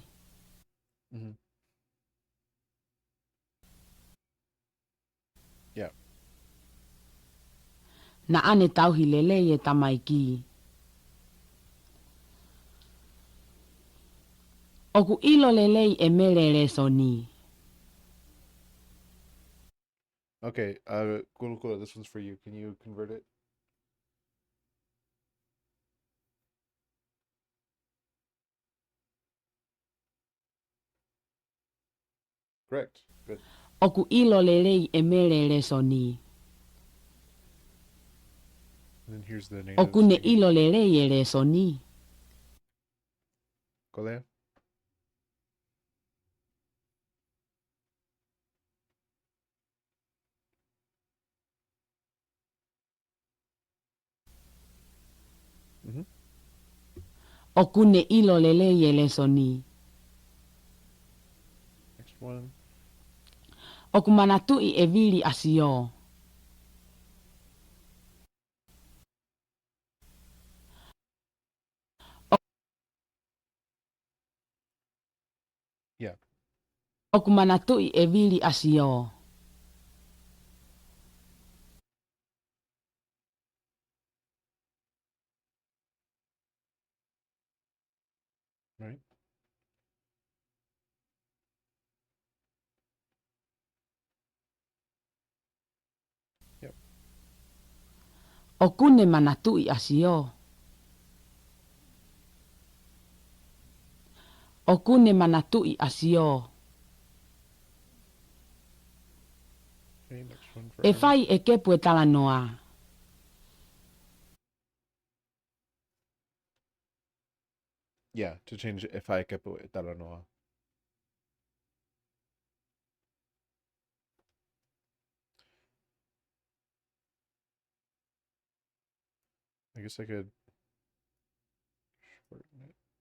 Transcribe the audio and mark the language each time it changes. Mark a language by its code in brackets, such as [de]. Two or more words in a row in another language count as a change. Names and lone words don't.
[to] Mm-hmm. Yeah. Na ane tauhi lelei e tamaiki. Oku ilo lelei e merere soni. [en] Okay. Cool. This one's for you. Can you convert it? Correct. Good. [to] Oku ilo lelei e merere soni. [en] And then here's the native [to] Oku ne [en] speaking. [to] ilo lelei e re soni. [en] Go there. Mm-hmm. [to] Oku ne ilo lelei e le soni. [en] Next one. [to] Oku manatui e viri asio. Yeah. Oku manatui e viri asio. [en] Right. Yep. [to] Oku ne manatui asio. Oku ne manatui asio. [en] Okay. Next one for [to] E Arm. fai e kepu e tala noa. [en] Yeah, to change if I [to] kepu taranoa. [en] I guess I could shorten it.